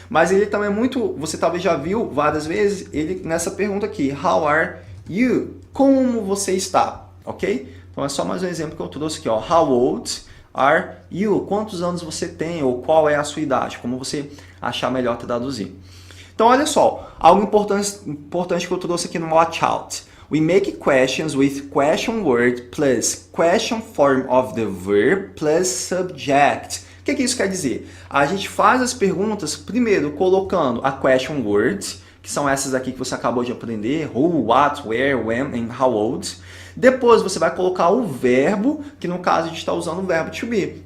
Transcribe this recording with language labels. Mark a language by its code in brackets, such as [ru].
[pt] Mas ele também é muito, você talvez já viu várias vezes, ele nessa pergunta aqui, [en] how are you? [pt] Como você está? Ok? Então é só mais um exemplo que eu trouxe aqui, ó. [en] How old are you? [pt] Quantos anos você tem ou qual é a sua idade? Como você achar melhor traduzir. Então olha só, algo importante que eu trouxe aqui no Watch Out. [en] We make questions with question word plus question form of the verb plus subject. [pt] O que isso quer dizer? A gente faz as perguntas, primeiro, colocando a question words, que são essas aqui que você acabou de aprender, who, what, where, when, and how old. Depois você vai colocar o verbo, que no caso a gente está usando o verbo to be.